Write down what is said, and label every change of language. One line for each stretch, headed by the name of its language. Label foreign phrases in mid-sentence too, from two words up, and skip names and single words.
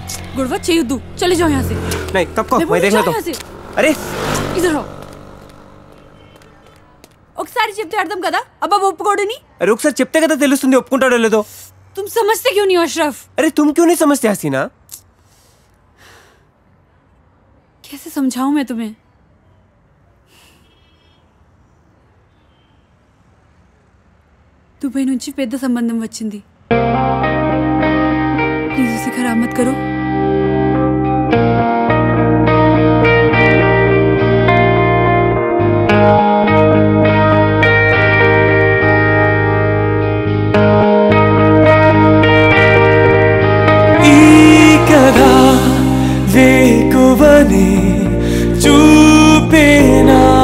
Hindi: गुड़वा చేయొద్దు. चले जाओ यहां से. नहीं तप्पको मैं देख लेता हूं. अरे इधर आओ.
Telugu: ఒకసారి చెప్తే అర్థం కదా అబ్బా ఒప్పుకోడని. अरे ఒకసారి చెప్తే కదా తెలుస్తుంది ఒప్పుకుంటాడో లేదో.
Hindi: तुम समझते क्यों नहीं अशरफ? अरे तुम क्यों नहीं समझते हसीना? कैसे समझाऊं मैं तुम्हें?
Telugu: दुबई నుంచి పెద్ద సంబంధం వచ్చింది.
Hindi: प्लीज उसे खराब मत करो.
Telugu: ఈ కథ వేకువనే చూపేనా,